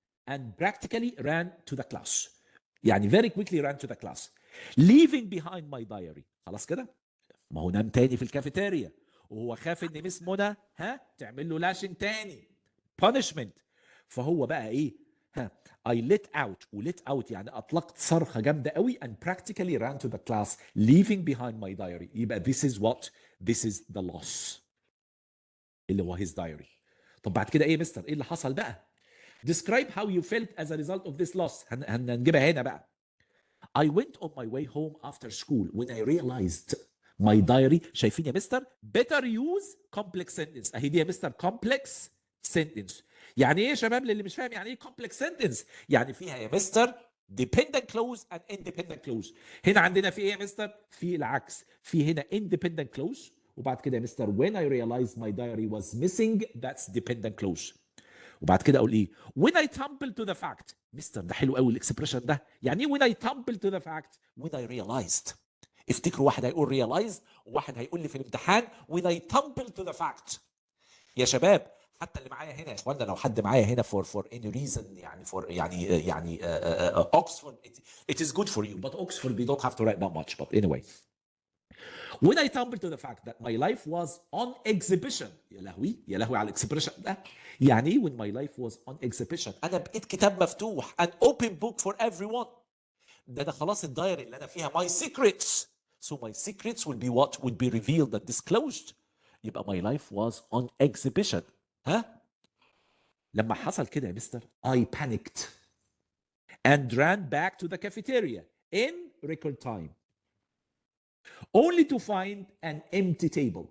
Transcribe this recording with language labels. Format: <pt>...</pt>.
<en>and practically ran to the class. يعني very quickly ran to the class leaving behind my diary.</en> <ar>خلاص كده. ما هو نام تاني في الكافيتيريا وهو خاف ان مس منى تعمل له لاشنج تاني punishment. فهو بقى ايه</ar> <en>I let out. let out</en> <ar>يعني اطلقت صرخه جامده قوي</ar> <en>and practically ran to the class leaving behind my diary. يبقى this is the loss</en> <ar>اللي هو</ar> <en>his diary.</en> <ar>طب بعد كده ايه يا مستر؟ ايه اللي حصل بقى؟</ar> <en>Describe how you felt as a result of this loss.</en> <ar>هنجيبها هنا بقى.</ar> <en>I went on my way home after school when I realized my diary.</en> <ar>شايفين يا مستر؟</ar> <en>better use complex sentence.</en> <ar>اهي دي يا مستر complex sentence. يعني ايه يا شباب اللي مش فاهم يعني ايه complex sentence؟ يعني فيها يا مستر dependent clause and independent clause. هنا عندنا في ايه يا مستر؟ في العكس.</ar> <en>في هنا independent clause</en> <ar>وبعد كده يا مستر</ar> <en>when I realized my diary was missing that's dependent clause.</en> <ar>وبعد كده اقول ايه؟</ar> <en>when I tumble to the fact.</en> <ar>مستر ده حلو قوي الاكسبريشن ده. يعني ايه</ar> <en>when I tumble to the fact؟ when I realized.</en> <ar>افتكروا واحد هيقول realized وواحد هيقول لي في الامتحان</ar> <en>when I tumble to the fact.</en> <ar>يا شباب حتى اللي معايا هنا</ar> <en>يا اخوانا لو حد معايا هنا for any reason يعني for يعني Oxford it is good for you but Oxford they don't have to write that much but anyway. When I tumbled to the fact that my life was on exhibition.</en> <ar>يا لهوي على الاكسبريشن ده.</ar> <en>يعني ايه when my life was on exhibition؟</en> <ar>انا بقيت كتاب مفتوح</ar> <en>an open book for everyone.</en> <ar>ده خلاص الدايري اللي انا فيها</ar> <en>my secrets. So my secrets will be what will be revealed and disclosed. يبقى my life was on exhibition.</en> <ar>ها؟ لما حصل كده يا مستر</ar> <en>I panicked and ran back to the cafeteria in record time only to find an empty table.</en>